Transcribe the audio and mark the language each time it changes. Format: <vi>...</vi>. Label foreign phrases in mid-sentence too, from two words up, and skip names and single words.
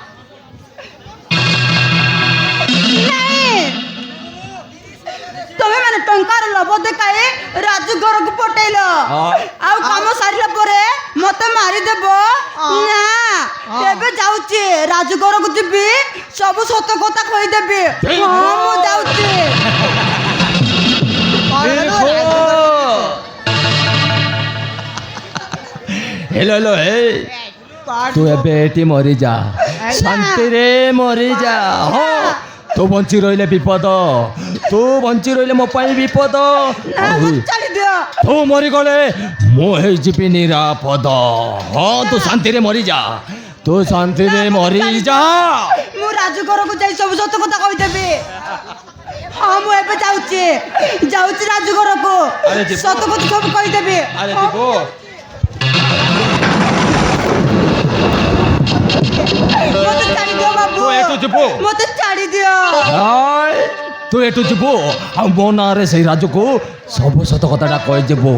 <or>ତମେ ମାନେ ଟଙ୍କାର ଲୋଭ ଦେଖାଏ ରାଜୁ ଘର କୁ ପଟେଲ ଆଉ କାମ ସାରିଲା ପରେ ମତେ ମାରି ଦେବ ନା ଏବେ ଯାଉଛି ରାଜୁ ଘର କୁ ଯିବି ସବୁ ସତ କଥା କହି ଦେବି। ହଁ ମୁଁ ଯାଉଛି ହେଲୋ ହେଲୋ ହେ ତୁ ଏବେ ମରି ଯା ଶାନ୍ତି ରେ ମରି ଯା। ହଁ ତୁ ବଞ୍ଚି ରହିଲେ ବିପଦ ତୁ ବଞ୍ଚି ରହିଲେ ମୋ ପାଇଁ ବିପଦ ତୁ ମରି ଗଲେ ମୋ ହେ ଜୀବି ନିରାପଦ। ହଁ ତୁ ଶାନ୍ତି ରେ ମରି ଯା ତୁ ଶାନ୍ତି ରେ ମରି ଯା। ମୁଁ ରାଜୁ ଘର କୁ ଯାଇ ସବୁ ସତ କଥା କହି ଦେବି। ହଁ ମୁଁ ଏବେ ଯାଉଛି ଯାଉଛି ରାଜୁ ଘର କୁ ସତ କଥା ସବୁ କହି ଦେବି। ଅରେ ଜୀବୋ ମତେ ଛାଡ଼ି ଦିଅ ବାବୁ ତୁ ଜୀବୋ ମତେ ଛାଡ଼ି ଦିଅ। ତୁ ଏଠୁ ଯିବୁ ଆଉ ମୋ ନାଁରେ ସେଇ ରାଜୁକୁ ସବୁ ସତ କଥାଟା କହିଯିବୁ।</or>